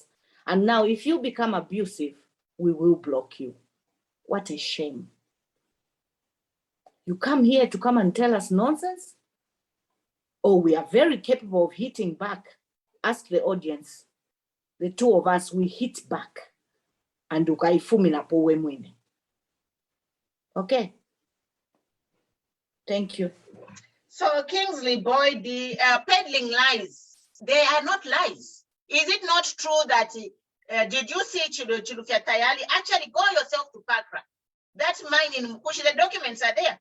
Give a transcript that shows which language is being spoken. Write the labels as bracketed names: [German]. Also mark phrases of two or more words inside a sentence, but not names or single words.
[English] And now if you become abusive, we will block you. What a shame. You come here to come and tell us nonsense? Oh, we are very capable of hitting back. Ask the audience. The two of us, we hit back. [Bemba] And ukaifumina powe mwine. [English] Okay. Thank you. So Kingsley Boyd, the peddling lies, they are not lies. Is it not true that, did you see Chilufya Tayali? Actually, go yourself to Pakra. That mine in Mkushi, the documents are there.